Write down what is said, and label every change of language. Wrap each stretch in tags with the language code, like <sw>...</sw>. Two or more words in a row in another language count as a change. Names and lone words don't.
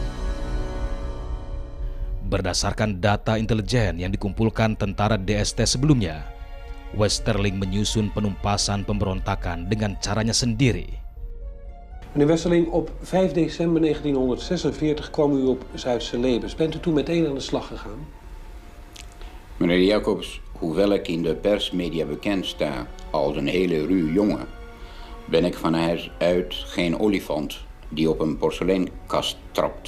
<id>Berdasarkan data intelijen yang dikumpulkan tentara DST sebelumnya, Westerling menyusun penumpasan pemberontakan dengan caranya sendiri.</id> <nl>Meneer Westerling, op 5 december 1946 kwam u op Zuid-Celebes. Bent u toen meteen aan de slag gegaan? Meneer Jacobs, hoewel ik in de persmedia bekend sta als een hele ruwe jongen, ben ik van huis uit geen olifant die op een porseleinkast trapt.</nl>